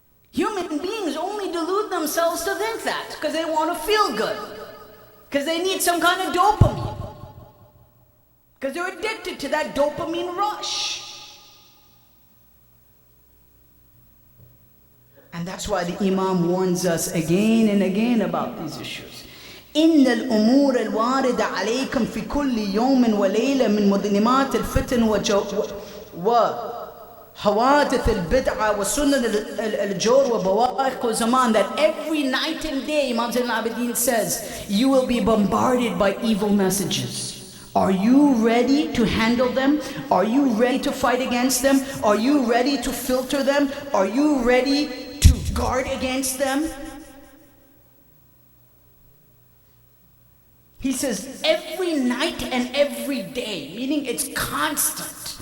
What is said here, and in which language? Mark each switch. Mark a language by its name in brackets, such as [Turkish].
[English] Human beings only delude themselves to think that because they want to feel good. Because they need some kind of dopamine. Because they're addicted to that dopamine rush. And that's why the Imam warns us again and again about these issues. [Arabic] إن الأمور الواردة عليكم في كل يوم وليلة من مظلمات الفتن وحوادث البدعة وسنن الجور وبوائق الزمان, [English] that every night and day, Imam Zain al-Abidin says, you will be bombarded by evil messages. Are you ready to handle them? Are you ready to fight against them? Are you ready to filter them? Are you ready guard against them? He says every night and every day, meaning it's constant.